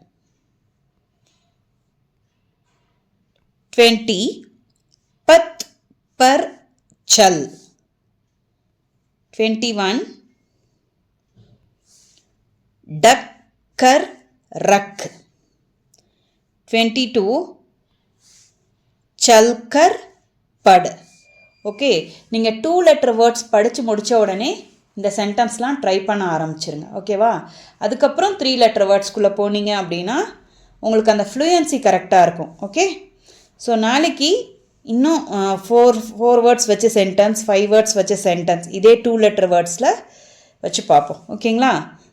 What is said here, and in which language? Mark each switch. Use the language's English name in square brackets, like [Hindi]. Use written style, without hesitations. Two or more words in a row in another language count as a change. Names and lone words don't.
[Hindi] 20 पत पर चल. 21 ढक कर रख. 22 चल कर पढ़. [Tamil] ஓகே. நீங்கள் 2 [English] letter words [Tamil] படித்து முடித்த உடனே இந்த சென்டென்ஸ்லாம் ட்ரை பண்ண ஆரம்பிச்சிருங்க. ஓகேவா? அதுக்கப்புறம் 3 லெட்டர் வேர்ட்ஸ்குள்ளே போனீங்க அப்படின்னா உங்களுக்கு அந்த ஃப்ளூயன்சி கரெக்டாக இருக்கும். ஓகே. ஸோ நாளைக்கு இன்னும் 4 வேர்ட்ஸ் வச்ச சென்டென்ஸ், 5 வேர்ட்ஸ் வச்ச சென்டென்ஸ் இதே 2 லெட்டர் வேர்ட்ஸில் வச்சு பார்ப்போம்.